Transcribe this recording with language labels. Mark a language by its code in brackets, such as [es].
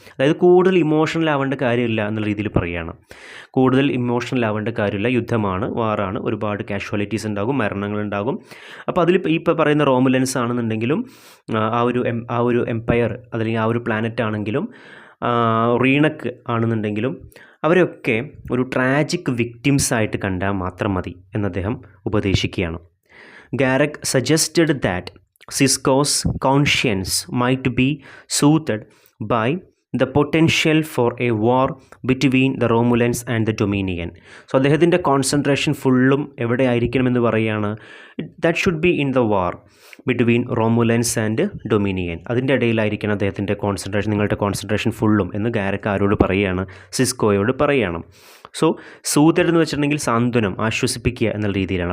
[ml] അതായത് കൂടുതൽ ഇമോഷണൽ ആവേണ്ട കാര്യമില്ല എന്നുള്ള രീതിയിൽ പറയുകയാണ്. കൂടുതൽ ഇമോഷണൽ ആവേണ്ട കാര്യമില്ല, യുദ്ധമാണ്, വാറാണ്, ഒരുപാട് കാഷ്വാലിറ്റീസ് ഉണ്ടാകും, മരണങ്ങളുണ്ടാകും. അപ്പോൾ അതിൽ ഇപ്പോൾ പറയുന്ന റോമുലൻസ് ആണെന്നുണ്ടെങ്കിലും ആ ഒരു എംപയർ അല്ലെങ്കിൽ ആ ഒരു പ്ലാനറ്റ് ആണെങ്കിലും റീനക്ക് ആണെന്നുണ്ടെങ്കിലും അവരൊക്കെ ഒരു ട്രാജിക് വിക്ടിംസായിട്ട് കണ്ടാൽ മാത്രം മതി എന്ന് അദ്ദേഹം ഉപദേശിക്കുകയാണ്. [en] Garak suggested that Sisko's conscience might be soothed by the potential for a war between the Romulans and the Dominion. [ml] So അദ്ദേഹത്തിൻ്റെ കോൺസെൻട്രേഷൻ ഫുള്ളും എവിടെ ആയിരിക്കണമെന്ന് പറയുകയാണ്? [en] That should be in the war between Romulans and Dominion. [ml] അതിൻ്റെ ഇടയിലായിരിക്കണം അദ്ദേഹത്തിൻ്റെ concentration, നിങ്ങളുടെ concentration ഫുള്ളും എന്ന് ഗാരക്ക് ആരോട് പറയുകയാണ്? സിസ്കോയോട് പറയുകയാണ്. സോ സൂതഡ് എന്ന് വെച്ചിട്ടുണ്ടെങ്കിൽ സാന്ത്വനം, ആശ്വസിപ്പിക്കുക എന്നുള്ള രീതിയിലാണ്.